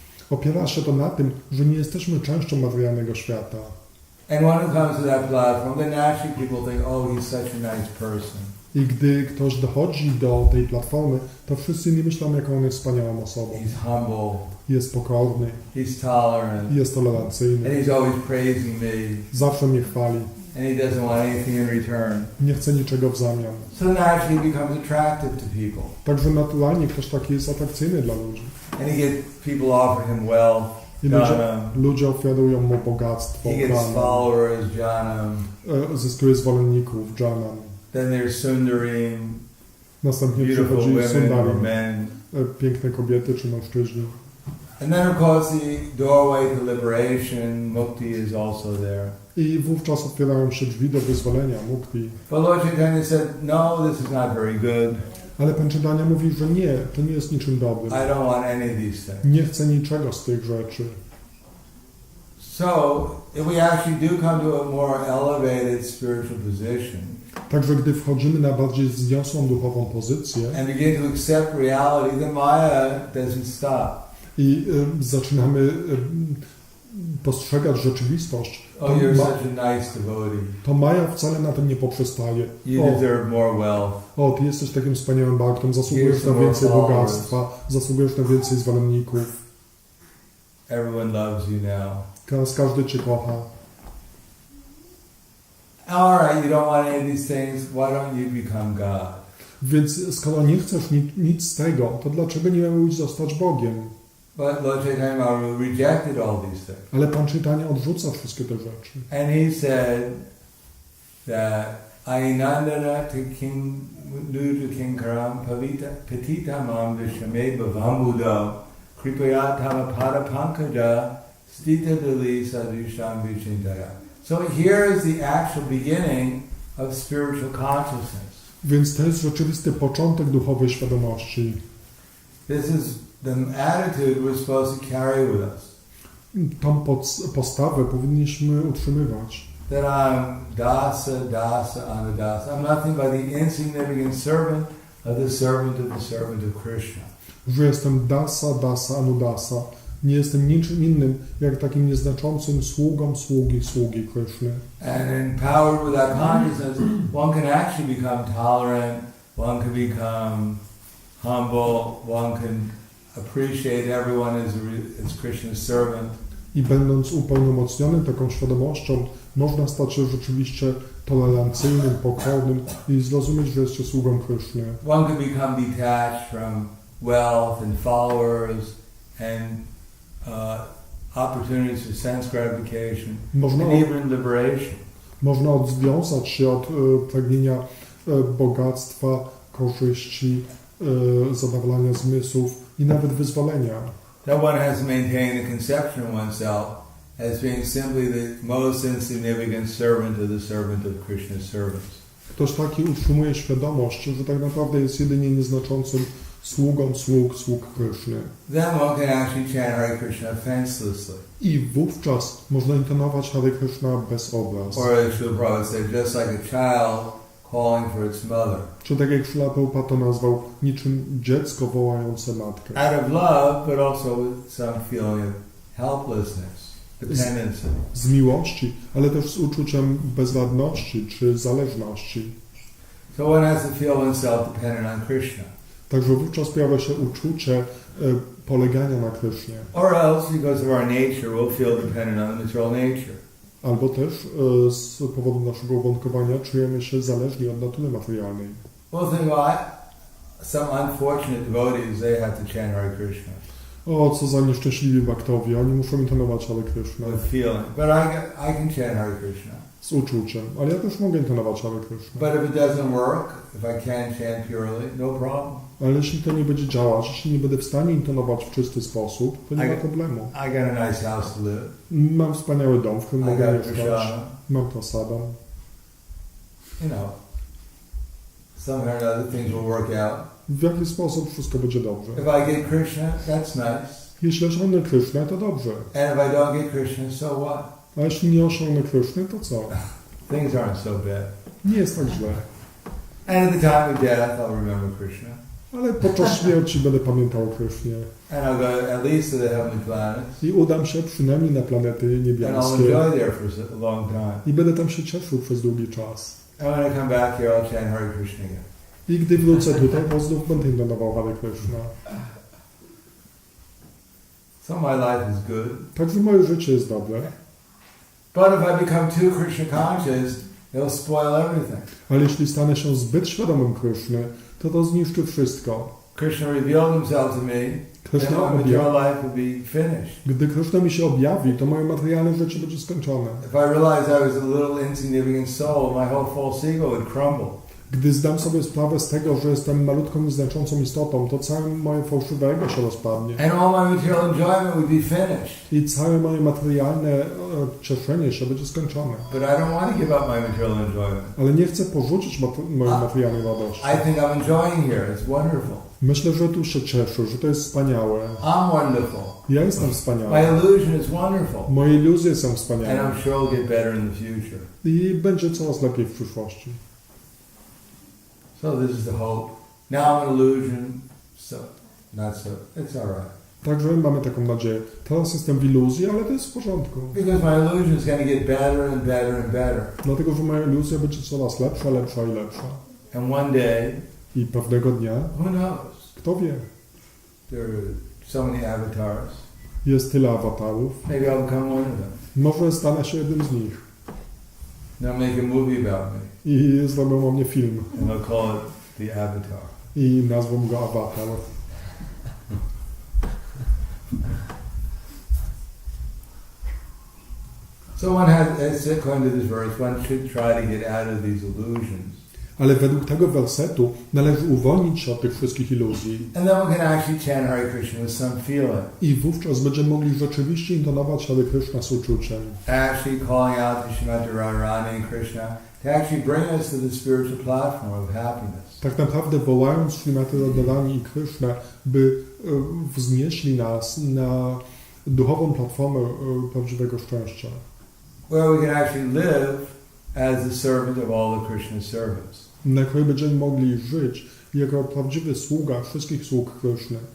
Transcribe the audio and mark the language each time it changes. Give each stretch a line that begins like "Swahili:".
Polish: Opiera się to na tym, że nie jesteśmy częścią materialnego świata.
English: And when it comes to that platform, then naturally people think, oh, he's such a nice person.
Polish: I gdy ktoś dochodzi do tej platformy, to wszyscy nie myślą, jaką on jest wspaniałą osobą.
English: He's humble.
Polish: Jest pokorny,
English: He's tolerant.
Polish: jest tolerancyjny,
English: And he's always praising me.
Polish: zawsze mnie chwali,
English: And he doesn't want anything in return.
Polish: nie chce niczego w zamian.
English: So naturally he becomes attractive to people.
Polish: Także naturalnie ktoś taki jest atrakcyjny dla ludzi.
English: And people offer him wealth.
Polish: I ludzie ofiarują mu bogactwo,
English: He gets followers, jnanam.
Polish: zyskuje zwolenników, jnanam.
English: Then there's sundarim,
Polish: Następnie
English: beautiful
Polish: przychodzi
English: women or
Polish: sundarim,
English: men.
Polish: piękne kobiety czy mężczyźni.
English: And then of course the doorway to liberation, mukti, is also there.
Polish: I wówczas otwierają się drzwi do wyzwolenia, mukti.
English: But Lord Chaitanya said, no, this is not very good.
Polish: Ale Pan Chaitanya mówi, że nie, to nie jest niczym dobrym.
English: I don't want any of these things.
Polish: Nie chcę niczego z tych rzeczy.
English: So, if we actually do come to a more elevated spiritual position,
Polish: Także gdy wchodzimy na bardziej wzniosłą duchową pozycję
English: and begin to accept reality, then Maya doesn't stop.
Polish: i zaczynamy postrzegać rzeczywistość,
English: Oh, you're such a nice devotee.
Polish: to Maja wcale na tym nie poprzestaje.
English: You deserve more wealth.
Polish: O, ty jesteś takim wspaniałym bhaktem, zasługujesz na więcej bogactwa, zasługujesz na więcej zwolenników.
English: Everyone loves you now.
Polish: Teraz każdy cię kocha.
English: All right, you don't want any of these things. Why don't you become God?
Polish: Więc skoro nie chcesz nic z tego, to dlaczego nie miałbyś zostać Bogiem?
English: But Lord Chaitanya Mahaprabhu rejected all these things.
Polish: Ale Pan Chaitanya odrzuca wszystkie te rzeczy.
English: And he said that
Sanskrit: Ainandana to King Nudu Kinkaram Patita Mam Vishame Bhavambuddha Kripayatama Pada Pankada Stita Dali Sadhusham Vichintaya.
English: So here is the actual beginning of spiritual consciousness.
Polish: Więc to jest rzeczywisty początek duchowej świadomości.
English: This is the attitude we're supposed to carry with us.
Polish: Tą postawę powinniśmy utrzymywać.
English: That I'm dasa, anudasa. I'm nothing but the insignificant servant of the servant of Krishna.
Polish: Że jestem dasa, anudasa. Nie jestem niczym innym, jak takim nieznaczącym sługi Krishny.
English: And empowered with that consciousness, one can actually become tolerant, one can become humble, one can appreciate everyone as Krishna's servant.
Polish: I będąc upełnomocnionym taką świadomością, można stać się rzeczywiście tolerancyjnym, pokornym i zrozumieć, że jest się sługą Krishny.
English: One can become detached from wealth and followers and opportunities for sense gratification,
Polish: Można,
English: and even liberation.
Polish: można odwiązać się od pragnienia bogactwa, korzyści, zadowolania zmysłów i nawet wyzwolenia.
English: That one has to maintain the conception of oneself as being simply the most insignificant servant of the servant of Krishna's servants.
Polish: Ktoś taki utrzymuje świadomość, że tak naprawdę jest jedynie nieznaczącym sługą sług Kryszny.
English: Then one can actually chant Hare Krishna offenselessly.
Polish: I wówczas można intonować Hare Krishna bez obraz.
English: Or as Srila Prabhupada said, just like a child calling for its mother.
Polish: Czy tak jak Srila Prabhupada to nazwał, niczym dziecko wołające matkę.
English: Out of love, but also with some feeling of helplessness, dependency.
Polish: Z miłości, ale też z uczuciem bezradności czy zależności.
English: So one has to feel oneself dependent on Krishna.
Polish: Także wówczas pojawia się uczucie polegania na Krysznie.
English: Or else, because of our nature, we'll feel dependent on the material nature.
Polish: Albo też z powodu naszego uwarunkowania czujemy się zależni od natury materialnej.
English: We'll think, well, some unfortunate devotees, they have to chant Hare Krishna
Polish: O, co za nieszczęśliwi baktowie, oni muszą intonować Hare Krishna
English: with feeling. But I can chant Hare Krishna.
Polish: z uczuciem, ale ja też mogę intonować Hare Krishna.
English: But if it doesn't work, if I can't chant purely, no problem.
Polish: Ale jeśli to nie będzie działać, jeśli nie będę w stanie intonować w czysty sposób, to nie ma problemu.
English: I got a nice house to live.
Polish: Mam wspaniały dom, w którym
English: I
Polish: mogę
English: got
Polish: mieszkać.
English: prasada.
Polish: Mam prasadę.
English: You know, somehow or another things will work out.
Polish: W jaki sposób wszystko będzie dobrze.
English: If I get Krishna, that's nice.
Polish: Jeśli osiągnę Krysznę, to dobrze.
English: And if I don't get Krishna, so what?
Polish: A jeśli nie osiągnę Kryszny, to co?
English: Things aren't so bad.
Polish: Nie jest tak źle.
English: And at the time of death, I'll remember Krishna.
Polish: Ale podczas śmierci będę pamiętał o Krysznie.
English: And I'll go at least to the heavenly planets.
Polish: I udam się przynajmniej na planety
English: And I'll
Polish: niebiańskie.
English: enjoy there for a long time.
Polish: I będę tam się cieszył przez długi czas.
English: And when I come back here, I'll chant Hare Krishna again.
Polish: I gdy wrócę tutaj, to znów będę intonował Hare Krishna.
English: So my life is good.
Polish: Także moje życie jest dobre.
English: But if I become too Krishna conscious, it'll spoil everything.
Polish: Ale jeśli stanę się zbyt świadomym Kryszny, to zniszczy wszystko.
English: Krishna revealed himself to me, then Krishna my material life will be finished.
Polish: Gdy Kryszna mi się objawi, to moje materialne życie będzie skończone.
English: If I realized I was a little insignificant soul, my whole false ego would crumble.
Polish: Gdy zdam sobie sprawę z tego, że jestem malutką, nieznaczącą istotą, to całe moje fałszywe ego się rozpadnie.
English: And all my material enjoyment would be finished.
Polish: I całe moje materialne cieszenie się będzie skończone.
English: But I don't want to give up my material enjoyment.
Polish: Ale nie chcę porzucić mojej materialnej radości.
English: I think I'm enjoying here. It's wonderful.
Polish: Myślę, że tu się cieszę, że to jest wspaniałe.
English: I'm wonderful.
Polish: Ja jestem
English: My
Polish: wspaniały.
English: illusion is wonderful.
Polish: Moje iluzje są
English: And
Polish: wspaniałe.
English: I'm sure it'll get better in the future.
Polish: I będzie coraz lepiej w przyszłości.
English: So this is the hope. Now I'm an illusion, so not so. It's all right.
Polish: Także mamy taką nadzieję. Teraz jestem w iluzji, ale to jest w porządku.
English: Because my illusion is going to get better and better and better.
Polish: Dlatego, że moja iluzja będzie coraz lepsza, lepsza i lepsza.
English: And one day,
Polish: I pewnego dnia,
English: who knows?
Polish: kto wie,
English: There are so many avatars.
Polish: jest tyle awatarów.
English: Maybe I'll become one of them.
Polish: Może stanę się jednym z nich.
English: They'll make a movie about me,
Polish: I zrobią o mnie film.
English: and they'll call it The Avatar.
Polish: I nazwą go Awatar.
English: So one has, according to this verse, one should try to get out of these illusions.
Polish: Ale według tego wersetu należy uwolnić się od tych wszystkich iluzji.
English: And then one can actually chant Hare Krishna with some feeling.
Polish: I wówczas będziemy mogli rzeczywiście intonować Hare Krishna z uczuciem.
English: Actually calling out to Srimati Radharani and Krishna to actually bring us to the spiritual platform of happiness.
Polish: Tak naprawdę wołając Srimati Radharani i Krishnę, by wznieśli nas na duchową platformę prawdziwego szczęścia.
English: Where we can actually live as the servant of all the Krishna's servants.
Polish: Na której będziemy mogli żyć jako prawdziwy sługa wszystkich sług Krishny.